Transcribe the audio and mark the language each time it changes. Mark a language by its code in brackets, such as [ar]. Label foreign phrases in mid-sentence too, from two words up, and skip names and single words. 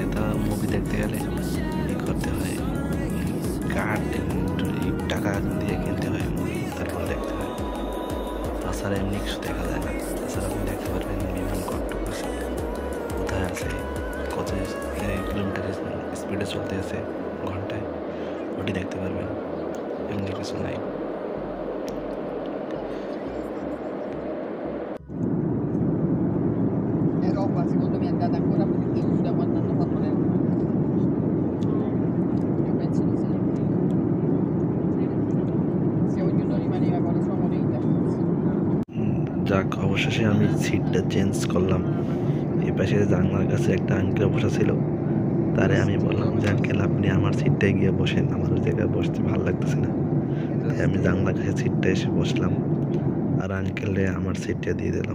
[bn] তা মুভি দেখতে গেলে করতে হয়, কার্ড টাকা দিয়ে কিনতে হয় মুভি, তারপর দেখতে হয়। তাছাড়া এমনি কিছু দেখা যায় না। তাছাড়া আপনি দেখতে পারবেন বিমান কতটুকু আছে, কোথায় আছে, কত কিলোমিটার স্পিডে চলতে আছে ঘন্টায়, ওটি দেখতে পারবেন। এমনি কিছু নাই। [it] Roba, secondo me è andata ancora più giù da quando hanno fatto le... Io penso di sì. Se ognuno rimaneva con la sua moneta. [bn] যাক, অবশেষে আমি সিটটা চেঞ্জ করলাম। এই পাশে জানলার কাছে একটা আঙ্কেল বসা ছিল, তারে আমি বললাম যে আঙ্কেল আপনি আমার সিটটায় গিয়ে বসেন, আমার ওই জায়গায় বসতে ভালো লাগতেছে না। তাই আমি জানলার কাছে সিটটা এসে বসলাম, আর আঙ্কেলরে আমার সিটটা দিয়ে দিলাম।